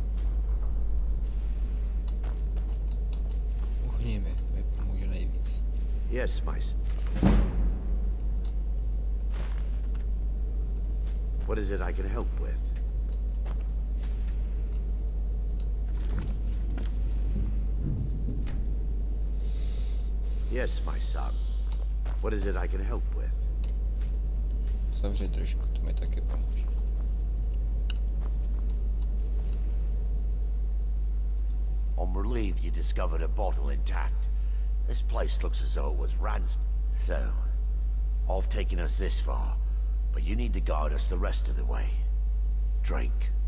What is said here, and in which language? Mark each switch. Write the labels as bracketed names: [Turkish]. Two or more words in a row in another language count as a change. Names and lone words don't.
[Czech] Uhni mi pomůže nejvíc. [English] Yes, my son. What is it I can help with? Yes, my son. What is it I can help with? [Czech] Zavři držku, to mi taky pomůže. [English] I'm relieved you discovered a bottle intact. This place looks as though it was ransacked. So, I've taken us this far, but you need to guide us the rest of the way. Drink.